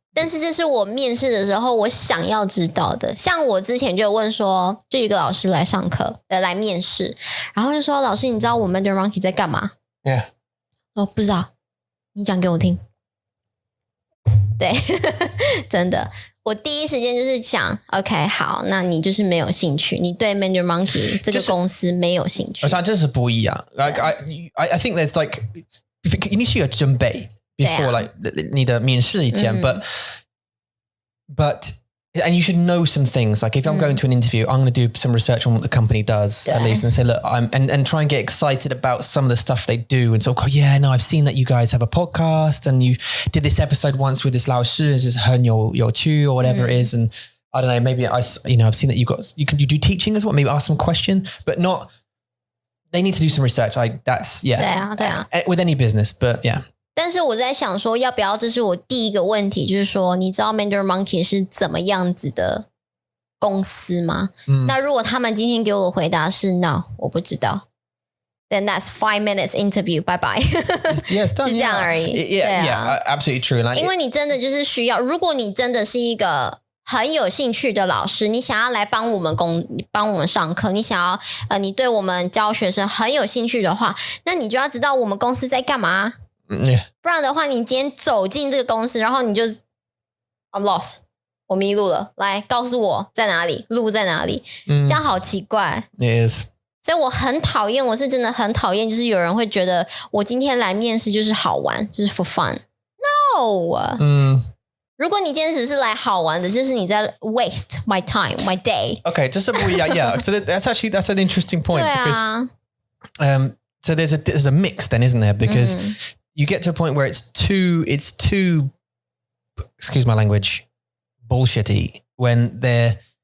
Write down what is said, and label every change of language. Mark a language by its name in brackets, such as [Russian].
[Chinese] 但是这是我面试的时候我想要知道的像我之前就有问说就有一个老师来上课来面试然后就说老师你知道我 Mandarin Monkey 在干嘛 [English] Yeah [Chinese] 我不知道你讲给我听对真的我第一时间就是想 OK 好那你就是没有兴趣你对 Mandarin Monkey 这个公司没有兴趣这是不一样 [English] Like I think there's like [Chinese] 你必须有准备 [English] before like [Chinese] 你的面试以前 [English] but and you should know some things like if I'm going to an interview I'm going to do some research on what the company does at least and say look and try and get excited about some of the stuff they do and so yeah no I've seen that you guys have a podcast and you did this episode once with this 老师 this is [Chinese] 很有趣 [English] or whatever it is and I don't know maybe I've seen that you do teaching as well maybe ask some questions but not they need to do some research like that's [Chinese] 对啊 [English] with any business but yeah [Chinese] 但是我在想说要不要这是我第一个问题就是说你知道 Mandarin Monkey 是怎么样子的公司吗那如果他们今天给我的回答是 No 我不知道 [English] Then that's 5 minutes interview bye bye Yes, [Chinese] 就这样而已 [English] Yeah, absolutely true [Chinese] 因为你真的就是需要如果你真的是一个很有兴趣的老师你想要来帮我们上课你想要你对我们教学生很有兴趣的话那你就要知道我们公司在干嘛不然的话你今天走进这个公司然后你就 [English] I'm lost [Chinese] 我迷路了来告诉我在哪里路在哪里这样好奇怪 [English] It is [Chinese] 所以我很讨厌我是真的很讨厌就是有人会觉得我今天来面试就是好玩就是 [English] for fun [Chinese] No 如果你今天只是来好玩的就是你在 [English] waste my time my day Okay [Chinese] 这是不一样 [English] Yeah so that's an interesting point [Chinese] 对啊 [English] because so there's a mix then isn't there because you get to a point where it's too excuse my language bullshitty when they're